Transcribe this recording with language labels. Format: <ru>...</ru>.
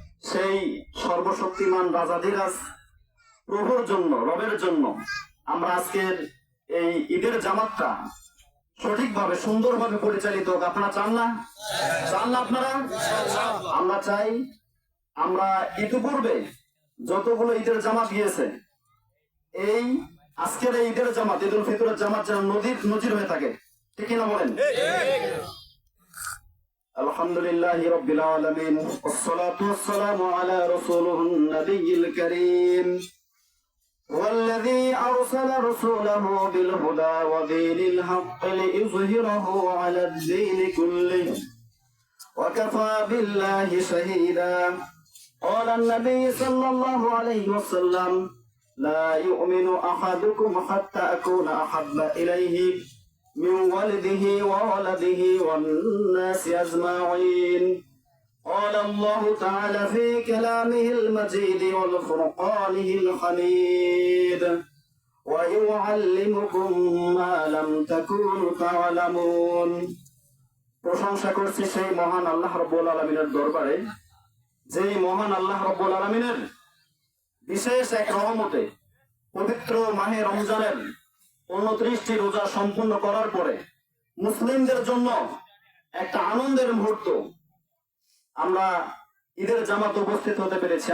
<bn>সেই সর্বশক্তিমান রাজাধিরাজ প্রভুর জন্য, রবের জন্য আমরা আজকের এই ঈদের জামাতটা সঠিকভাবে সুন্দরভাবে পরিচালিত হোক। আপনারা চান না? চান না আপনারা? আমরা চাই। আমরা ইতিপূর্বে যতগুলো ঈদের জামাত গিয়েছে, এই আজকের এই ঈদের জামাত, ঈদুল ফিতরের জামাত যেন নজির হয়ে থাকে। ঠিক কিনা বলেন?</bn> <ar>আলহামদুলিল্লাহি রাব্বিল আলামিন, ওয়াসসালাতু ওয়াসসালামু আলা রাসূলিহিন নবিয়্যিল কারীম, والذي أرسل رسوله بالهدى ودين الحق ليظهره على الدين كله وكفى بالله شهيدا. قال النبي صلى الله عليه وسلم: لا يؤمن أحدكم حتى أكون أحب إليه من ولده وولده والناس أجمعين. قال الله تعالى في كلامه المجيد والفرقانه الحميد: ويعلمكم ما لم تكونوا تعلمون.</ar> <bn>প্রশংসা করছি সেই মহান আল্লাহ রাব্বুল আলামিনের দরবারে, যেই মহান আল্লাহ রাব্বুল আলামিনের বিশেষ এক রহমতে পবিত্র মাহে রমজানের 29টি রোজা সম্পূর্ণ করার পরে মুসলিমদের জন্য একটা আনন্দের মুহূর্ত, আমরা ঈদের জামাত উপস্থিত হতে পেরেছি।</bn>